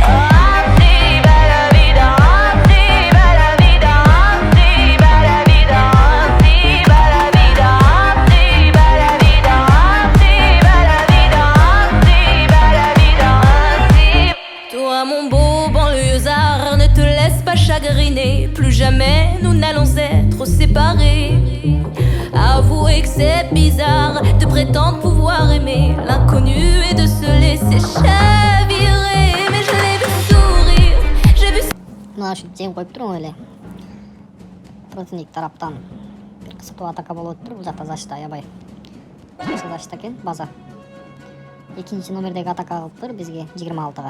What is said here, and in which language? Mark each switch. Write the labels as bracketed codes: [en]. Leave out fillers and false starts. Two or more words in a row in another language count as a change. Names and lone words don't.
[fr] Mon beau banlieusard, ne te laisse pas chagriner. Plus jamais nous n'allons être séparés. Avouez que c'est bizarre de prétendre pouvoir aimer l'inconnu et de se laisser chavirer. Mais je l'ai vu sourire, j'ai vu. [ky] Мына ушу жем коюп туруп эле. Противник тараптан бир кысытуу атака болуп туруп, бул жакта защита аябай. Защита экен, база. Экинчи номердеги атака кылыптыр бизге 26-га.